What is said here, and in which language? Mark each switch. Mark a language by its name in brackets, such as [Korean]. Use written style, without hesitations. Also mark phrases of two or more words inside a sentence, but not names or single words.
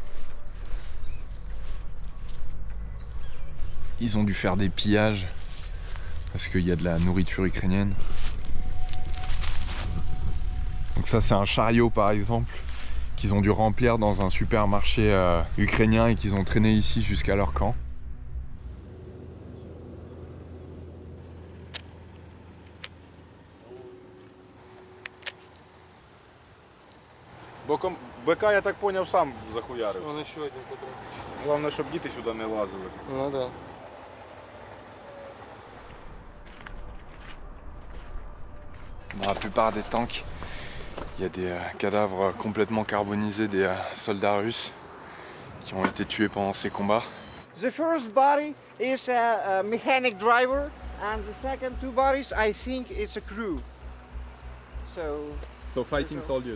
[French] Ils ont dû faire des pillages parce qu'il y a de la nourriture ukrainienne. Donc ça, c'est un chariot par exemple qu'ils ont dû remplir dans un supermarché ukrainien et qu'ils ont traîné ici jusqu'à leur camp. [Ukrainian] Боком БК, я так поняв, сам захуярився. [Russian] Вон еще один патрончик. [Ukrainian] Головне, щоб діти сюди не лазили. [Russian] Ну да. [French] Dans la plupart des tanks, il y a des cadavres complètement carbonisés des soldats russes qui ont été tués pendant ces combats. [English] The first body is a mechanic driver, and the second two bodies, I think it's a crew. So fighting soldiers.